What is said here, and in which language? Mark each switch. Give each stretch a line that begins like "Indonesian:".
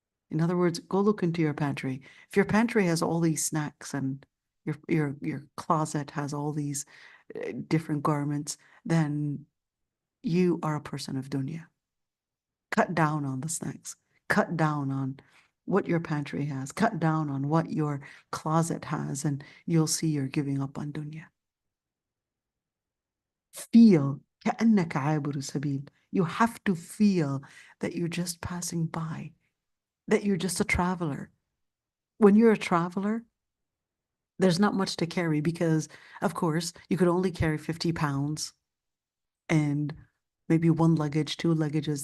English: In other words, go look into your pantry. If your pantry has all these snacks and your closet has all these different garments, then you are a person of dunya. Cut down on the snacks. Cut down on what your pantry has. Cut down on what your closet has, and you'll see you're giving up on dunya. Feel
Arabic: كأنك عابر سبيل.
English: You have to feel that you're just passing by, that you're just a traveler. When you're a traveler, there's not much to carry because, of course, you could only carry 50 pounds and maybe one luggage, two luggages.